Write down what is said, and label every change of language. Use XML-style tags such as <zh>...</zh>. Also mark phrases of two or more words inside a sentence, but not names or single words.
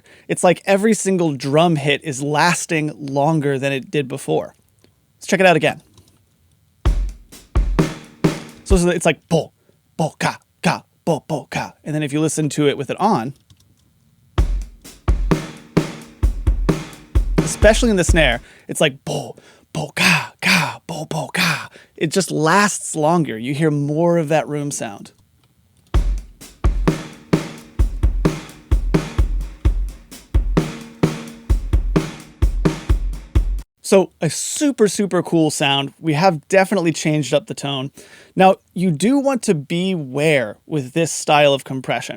<en>It's like every single drum hit is lasting longer than it did before. Let's check it out again. So it's like bo, bo, ka, ka, bo, bo, ka. And then if you listen to it with it on, especially in the snare, it's like bo, bo, ka, ka, bo, bo, ka. It just lasts longer. You hear more of that room sound. So a super, super cool sound. We have definitely changed up the tone. Now, you do want to beware with this style of compression.</en>